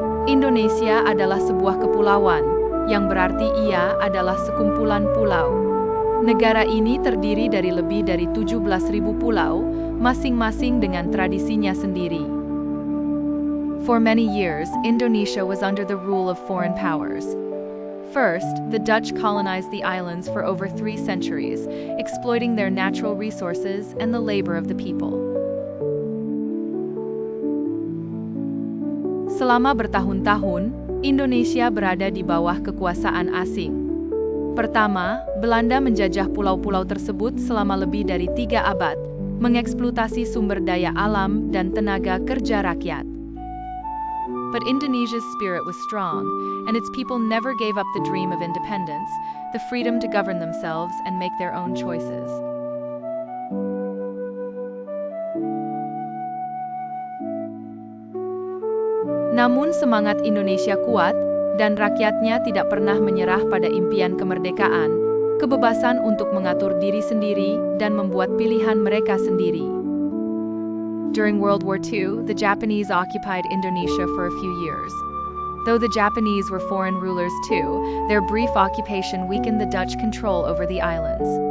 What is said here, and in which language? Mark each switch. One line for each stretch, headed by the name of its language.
Indonesian: Indonesia adalah sebuah kepulauan, yang berarti ia adalah sekumpulan pulau. Negara ini terdiri dari lebih dari 17.000 pulau, masing-masing dengan tradisinya sendiri.
English: For many years, Indonesia was under the rule of foreign powers. First, the Dutch colonized the islands for over 3 centuries, exploiting their natural resources and the labor of the people.
Indonesian: Selama bertahun-tahun, Indonesia berada di bawah kekuasaan asing. Pertama, Belanda menjajah pulau-pulau tersebut selama lebih dari 3 abad, mengeksploitasi sumber daya alam dan tenaga kerja rakyat.
English: But Indonesia's spirit was strong, and its people never gave up the dream of independence, the freedom to govern themselves and make their own choices.
Indonesian: Namun semangat Indonesia kuat, dan rakyatnya tidak pernah menyerah pada impian kemerdekaan, kebebasan untuk mengatur diri sendiri dan membuat pilihan mereka sendiri.
English: During World War II, the Japanese occupied Indonesia for a few years. Though the Japanese were foreign rulers too, their brief occupation weakened the Dutch control over the islands.